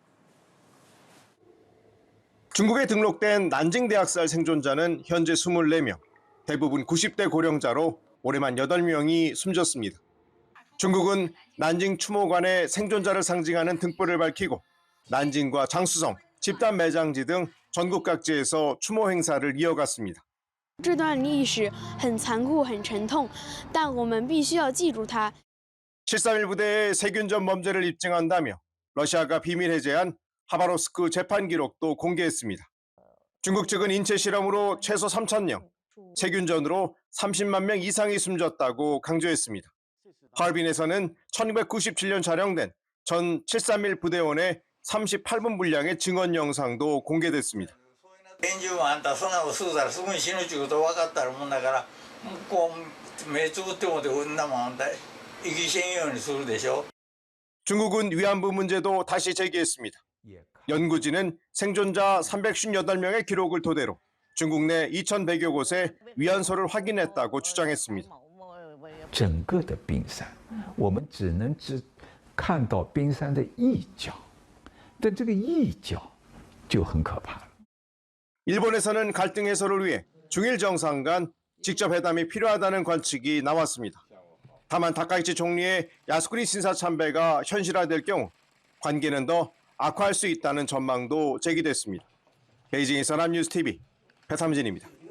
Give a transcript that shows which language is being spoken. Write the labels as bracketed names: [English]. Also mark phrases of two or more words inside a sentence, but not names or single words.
[Korean] 중국에 등록된 난징 대학살 생존자는 현재 24명, 대부분 90대 고령자로 올해만 8명이 숨졌습니다. 중국은 난징 추모관의 생존자를 상징하는 등불을 밝히고 난징과 장수성, 집단 매장지 등 전국 각지에서 추모 행사를 이어갔습니다. [Chinese] 这段历史很残酷、很沉痛，但我们必须要记住它。 [Korean] 7.3 부대의 세균전 범죄를 입증한다며 러시아가 비밀 해제한 하바롭스크 재판 기록도 공개했습니다. 중국 측은 인체 실험으로 최소 3,000명, 세균전으로 30만 명 이상이 숨졌다고 강조했습니다. 하얼빈에서는 1997년 촬영된 전 7.3 부대원의 38분 분량의 증언 영상도 공개됐습니다. [Japanese] 拳銃もあんたそんなの吸うたらすぐに死ぬっちゅうこと分かったらもんだからこう目つぶってもってこんなもんあんた息せんようにするでしょ. [Korean] 중국은 위안부 문제도 다시 제기했습니다. 연구진은 생존자 358명의 기록을 토대로 중국 내 2,100여 곳에 위안소를 확인했다고 주장했습니다. [Chinese] 整个的冰山，我们只能看到冰山的一角，但这个一角就很可怕了。 [Korean] 일본에서는 갈등 해소를 위해 중일 정상 간 직접 회담이 필요하다는 관측이 나왔습니다. 다만 다카이치 총리의 야스쿠니 신사 참배가 현실화될 경우 관계는 더 악화할 수 있다는 전망도 제기됐습니다. 베이징에서 남뉴스TV 배삼진입니다.